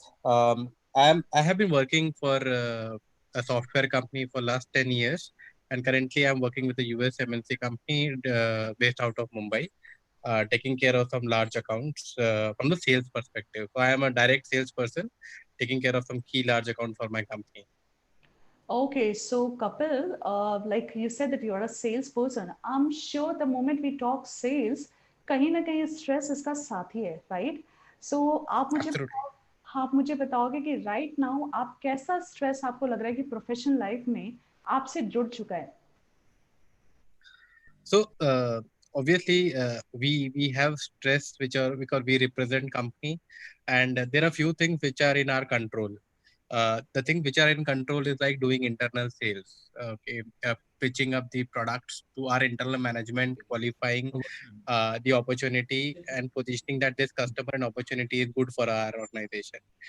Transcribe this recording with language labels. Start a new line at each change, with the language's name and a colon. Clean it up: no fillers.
English: I have been working for a software company for last 10 years, and currently I'm working with a US MNC company based out of Mumbai, taking care of some large accounts from the sales perspective. So I am a direct salesperson taking care of some key large accounts for my company. Okay, so Kapil, like you said that you are a salesperson. I'm sure the moment we talk sales,
Hindi: कहीं ना कहीं
English: stress
Hindi: इसका साथी है,
English: right? So Absolutely.
Hindi: आप मुझे बताओगे कि
English: right now
Hindi: आप कैसा स्ट्रेस आपको लग रहा है कि प्रोफेशनल लाइफ में आपसे जुड़ चुका है?
English: So obviously we have stress which are because we represent company, and there are few things which are in our control. The thing which are in control is like doing internal sales, okay, pitching up the products to our internal management, qualifying the opportunity and positioning that this customer and opportunity is good for our organization.